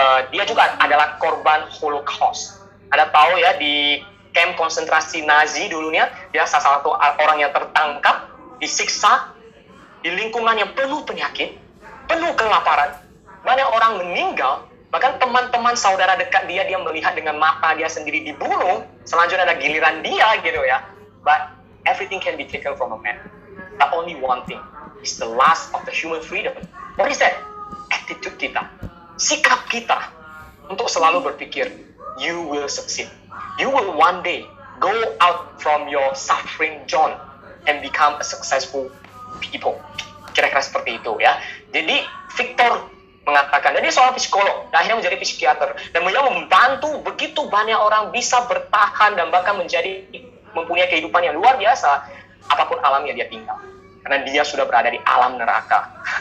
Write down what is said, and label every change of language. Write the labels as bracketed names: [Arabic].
[Indonesian] Dia juga adalah korban Holocaust. Anda tahu ya, di camp konsentrasi Nazi dulunya, dia salah satu orang yang tertangkap, disiksa, di lingkungan yang penuh penyakit, penuh kelaparan, banyak orang meninggal, bahkan teman-teman saudara dekat dia melihat dengan mata dia sendiri dibunuh, selanjutnya ada giliran dia gitu ya. [English] But everything can be taken from a man. But only one thing is the last of the human freedom. What is that? [Indonesian] Attitude kita. sikap kita untuk selalu berpikir, [English] you will succeed. You will one day go out from your suffering zone and become a successful people. [Indonesian] Kira-kira seperti itu ya. Jadi Victor mengatakan, dan dia seorang psikolog, dan akhirnya menjadi psikiater, dan beliau membantu begitu banyak orang bisa bertahan dan bahkan mempunyai kehidupan yang luar biasa apapun alam yang dia tinggal, karena dia sudah berada di alam neraka.